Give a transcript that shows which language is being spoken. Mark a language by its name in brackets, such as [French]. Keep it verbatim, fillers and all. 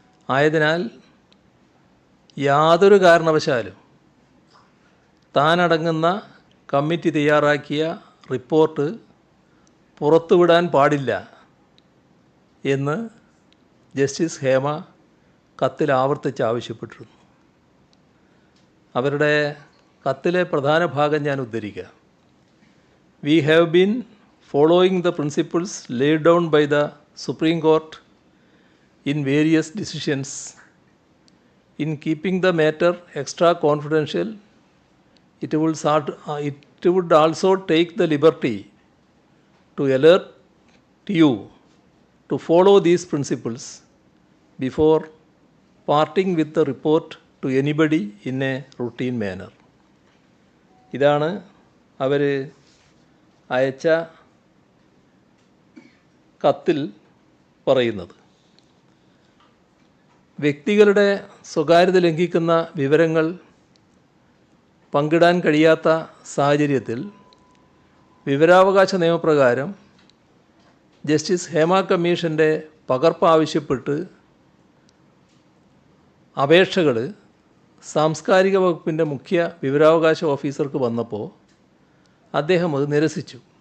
[Malayalam] ആയതിനാൽ യാതൊരു കാരണവശാലും താനടങ്ങുന്ന കമ്മിറ്റി തയ്യാറാക്കിയ റിപ്പോർട്ട് പുറത്തുവിടാൻ പാടില്ല എന്ന് ജസ്റ്റിസ് ഹേമ കത്തിൽ ആവർത്തിച്ച് ആവശ്യപ്പെട്ടിരുന്നു. അവരുടെ കത്തിലെ പ്രധാന ഭാഗം ഞാൻ ഉദ്ധരിക്കാം. [English] "We have been following the principles laid down by the Supreme Court in various decisions. In keeping the matter extra confidential, it would start, uh, it would also take the liberty to alert you to follow these principles before parting with the report to anybody in a routine manner." [Malayalam] ഇതാണ് അവർ അയച്ച കത്തിൽ പറയുന്നത്. വ്യക്തികളുടെ സ്വകാര്യത ലംഘിക്കുന്ന വിവരങ്ങൾ പങ്കിടാൻ കഴിയാത്ത സാഹചര്യത്തിൽ വിവരാവകാശ നിയമപ്രകാരം ജസ്റ്റിസ് ഹേമ കമ്മീഷൻ്റെ പകർപ്പ് ആവശ്യപ്പെട്ട് അപേക്ഷകൾ സാംസ്കാരിക വകുപ്പിൻ്റെ മുഖ്യ വിവരാവകാശ ഓഫീസർക്ക് വന്നപ്പോൾ അദ്ദേഹം അത് നിരസിച്ചു.